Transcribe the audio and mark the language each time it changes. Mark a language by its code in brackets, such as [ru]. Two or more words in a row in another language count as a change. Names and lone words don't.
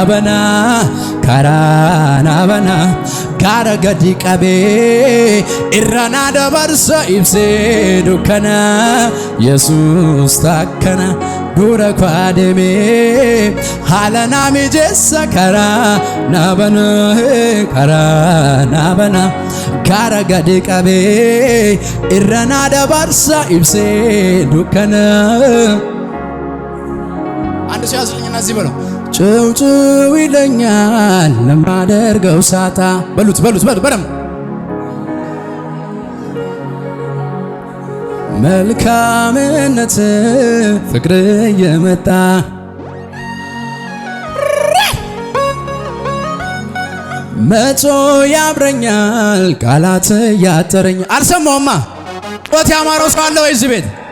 [om] naa banaa gaara gadi qabee irra naa dabarsa ibsee dukkana Yesuus takkana dura kwaademee haala naa mijeessa karaa naa banaa gaara gadi qabee irra naa dabarsa ibsee dukkana [am] አንድ ሰው ያዝልኝና እዚህ በለው ጭው ይለኛል ለማደርገው ሳጣ በሉት በደም መልካምነት ፍቅር የመጣ መቶ ያብረኛል ቃላት ያጠረኝ አልሰማውማ ጦት ያማረው ሰው አለ ወይ እዚህ ቤት